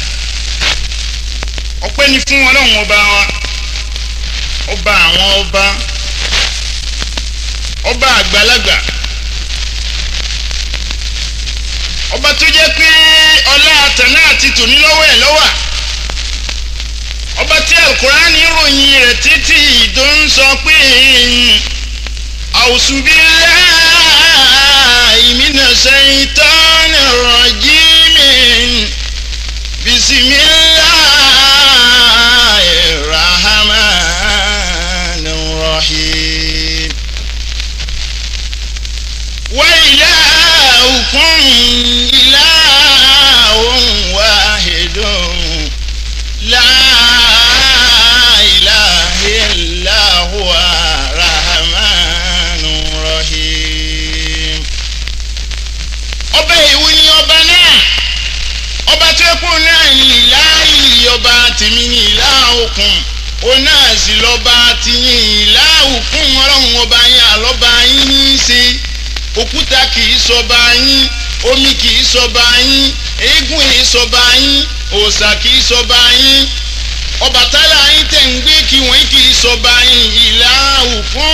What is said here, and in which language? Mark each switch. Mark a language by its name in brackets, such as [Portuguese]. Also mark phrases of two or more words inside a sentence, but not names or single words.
[Yoruba] Ọpẹ́ ni fún Ọlọ́run ọba wa, ọba àwọn ọba, ọba àgbàlagbà, ọba tó jẹ́ pé ọlá àtàná àti tòní lọ́wọ́ ẹ̀ lọ́wà, ọba tí Al-Qur'ani ròyìn rẹ̀ títí tó ń sọ pé [Arabic] أعوذ بالله من الشيطان الرجيم بسم الله الرحمن الرحيم وإلهكم إله واحد لا إله إلا هو الرحمن الرحيم. [Yoruba] Ọba ìwú ni ọba náà, ọba tó kù náà ní ìláhì, ọba tèmi ní ìláhùkùn, ó náà sì lọ́ba tìyín ìláhùkùn. Ọlọ́run ọba yín àlọ́ba yín ní í ṣe, òkúta kì í sọba yín, omi kì í sọba yín, eégún kì í sọba yín, òòṣà kì í sọba yín, Ọbàtálá yín tẹ̀ ń gbé kí wọ́n kì í sọba yín ìláhùkùn.